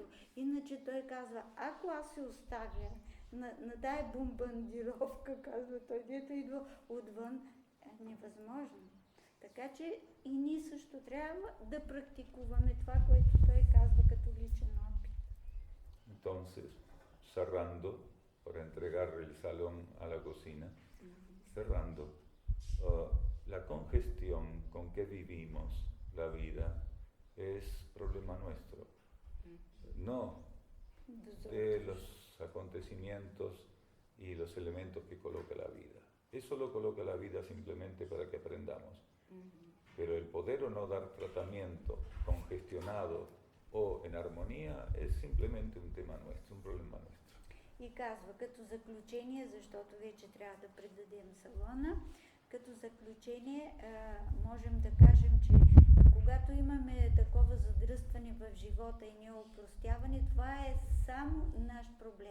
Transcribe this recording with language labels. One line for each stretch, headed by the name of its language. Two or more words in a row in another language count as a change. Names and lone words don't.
Bulgarian: Иначе той казва, ако аз се оставя на тая бомбардировка, казва той, дето идва отвън, е невъзможно. Така че и ние също трябва да практикуваме това, което той казва като личен опит.
Spanish: Entonces, cerrando, para entregar el salón a la cocina, cerrando, la congestión con que vivimos la vida es problema nuestro, no de los acontecimientos y los elementos que coloca la vida. Eso lo coloca la vida simplemente para que aprendamos. Pero el poder o no dar tratamiento congestionado o en armonía es simplemente un tema nuestro, un problema nuestro.
Bulgarian: И казва, като заключение, защото вече трябва да предадем салона, като заключение можем да кажем, че когато имаме такова задръстване в живота и неопростяване, това е само наш проблем.